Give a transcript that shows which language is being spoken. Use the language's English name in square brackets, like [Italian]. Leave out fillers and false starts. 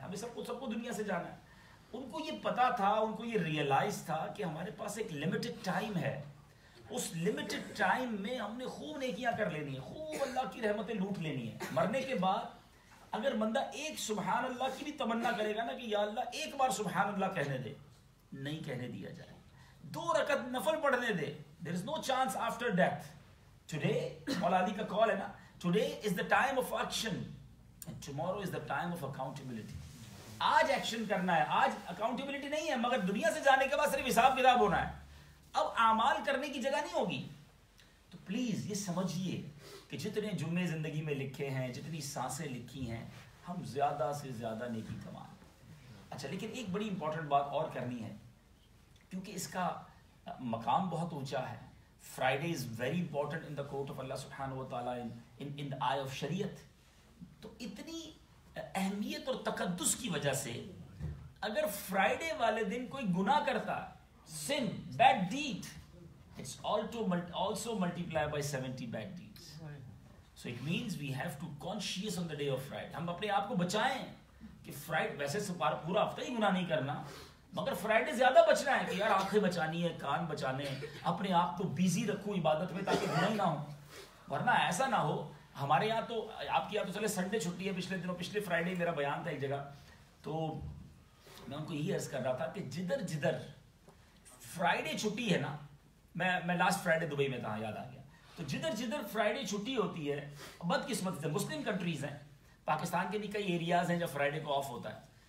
[Urdu] ہمیں سب کو دنیا سے جانا ہے. ان کو یہ پتا تھا، ان کو یہ ریئلائز تھا کہ ہمارے پاس ایک لمیٹڈ ٹائم ہے. اس لمیٹڈ ٹائم میں ہم نے خوب نیکیاں کر لینی ہے، خوب اللہ کی رحمتیں لوٹ لینی ہے. مرنے کے بعد اگر بندہ ایک سبحان اللہ کی بھی تمنا کرے گا نا کہ یا اللہ ایک بار سبحان اللہ کہنے دے، نہیں کہنے دیا جائے. 2 رکعت نفل پڑھنے دے، [English] there is no chance after death. Today [Urdu] مولا علی کا کال ہے نا، [English] today is the time of action and tomorrow is the time of accountability. [Urdu] آج ایکشن کرنا ہے، آج اکاؤنٹیبلٹی نہیں ہے، مگر دنیا سے جانے کے بعد صرف حساب کتاب ہونا ہے. اب اعمال کرنے کی جگہ نہیں ہوگی. تو پلیز یہ سمجھیے کہ جتنے جمعے زندگی میں لکھے ہیں، جتنی سانسیں لکھی ہیں، ہم زیادہ سے زیادہ نیکی کمائیں. اچھا لیکن ایک بڑی امپورٹنٹ بات اور کرنی ہے، کیونکہ اس کا مقام بہت اونچا ہے. [English] Friday is very important in the court of Allah سبحانہ و تعالیٰ، in the eye of Shariat. [Urdu] تو اتنی اہمیت اور تقدس کی وجہ سے اگر فرائیڈے والے دن کوئی گناہ کرتا ہے [English] sin, bad deed, it's also multiplied by 70 bad deeds. So it means we have to conscious on the day of Friday. [Urdu] ہم اپنے آپ کو بچائیں کہ فرائیڈے ویسے پورا ہفتہ ہی گناہ نہیں کرنا, مگر فرائیڈے زیادہ بچنا ہے کہ یار آنکھیں بچانی ہے, کان بچانے ہیں, اپنے آپ کو بیزی رکھوں عبادت میں تاکہ گناہ ہی نہ ہو. ورنہ ایسا نہ ہو, ہمارے یہاں تو, آپ کے یہاں تو چلے سنڈے چھٹی ہے, پچھلے فرائیڈے میرا بیان تھا ایک جگہ, تو میں ان کو یہی عرض کر رہا تھا کہ جدھر فرائیڈے چھٹی ہے نا, میں لاسٹ فرائیڈے دبئی میں تھا, یاد آ گیا, تو جدھر فرائیڈے چھٹی ہوتی ہے, بدقسمت سے مسلم کنٹریز ہیں, پاکستان کے بھی کئی ایریاز ہیں جب فرائیڈے کو آف ہوتا ہے.